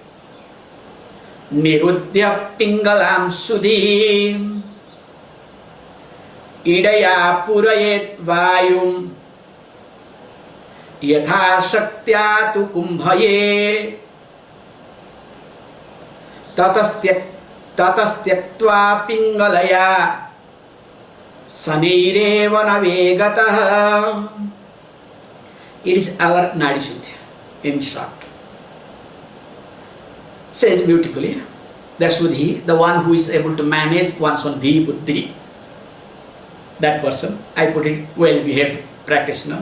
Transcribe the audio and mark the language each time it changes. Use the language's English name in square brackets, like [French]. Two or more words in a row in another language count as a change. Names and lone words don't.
[Sanskrit] niruddhya pingalam sudhim idaya purayet vayum yatha shaktya tu kumbhaye tatastyakva pingalaya sanireva navegatah. [English] It is our [Sanskrit] Nadi Shuddhi [English] in short. Says beautifully, the Shuddhi, the one who is able to manage one's own [Sanskrit] Dhi Buddhi, [English] that person, I put it, well behaved practitioner.